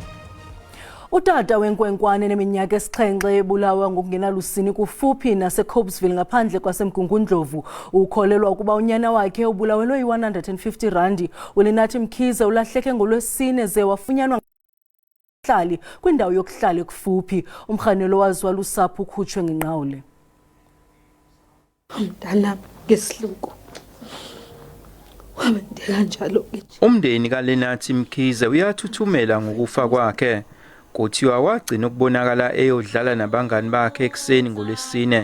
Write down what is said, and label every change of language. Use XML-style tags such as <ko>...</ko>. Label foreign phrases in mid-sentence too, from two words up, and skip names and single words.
<xh>Utata wenkwenkwane neminyaka esixhenxe ebulawa ngokungenalusini kufuphi naseCobesville ngaphandle kwaseMkungundlovu ukholelwa ukuba unyana wakhe ubulawelwe i-R150. uLinathi Mkhize ulahleke ngolwesine ze wafunyanwa ngabahlali kwindawo yokuhlala ekufuphi. Umrhanelo waziwa lusapho ukhutshwe ngenqawule. Mntana ngesihluku wabendela njalo nje.</xh> <zu>Umndeni kaLinathi Mkhize uyathuthumela ngokufa kwakhe. Kuthiwa wagcina ukubonakala eyodlala nabangani bakhe ekseni ngolwesine.</zu>